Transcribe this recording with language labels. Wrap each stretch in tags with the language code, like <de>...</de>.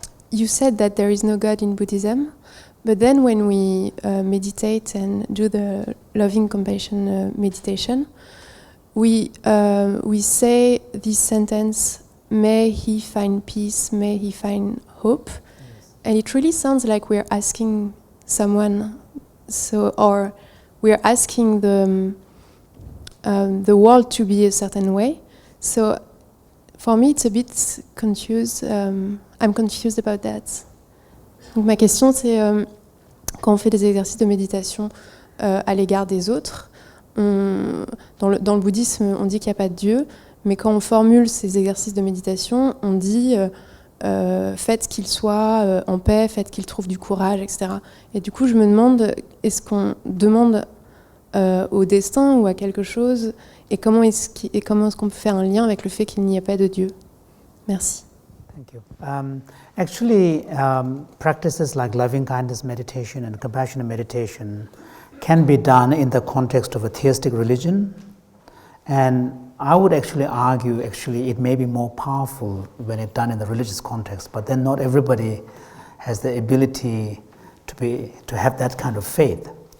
<en>You said that there is no God in Buddhism, but then when we meditate and do the loving compassion meditation, we say this sentence, may he find peace, may he find hope. Yes. And it really sounds like we're asking someone, or we're asking the world to be a certain way. So for me, it's a bit confused. I'm confused about that.</en> <fr>Donc ma question, c'est quand on fait des exercices de méditation à l'égard des autres, dans le bouddhisme, on dit qu'il n'y a pas de Dieu, mais quand on formule ces exercices de méditation, on dit faites qu'il soit en paix, faites qu'il trouve du courage, etc. Et du coup, je me demande, est-ce qu'on demande au destin ou à quelque chose, et comment est-ce qu'on peut faire un lien avec le fait qu'il n'y ait pas de Dieu? Merci.</fr> <en>Thank you. Actually, practices like loving kindness meditation and compassionate meditation can be done in the context of a theistic religion, and I would actually argue it may be more powerful when it's done in the religious context, but then not everybody has the ability to have that kind of faith.</en>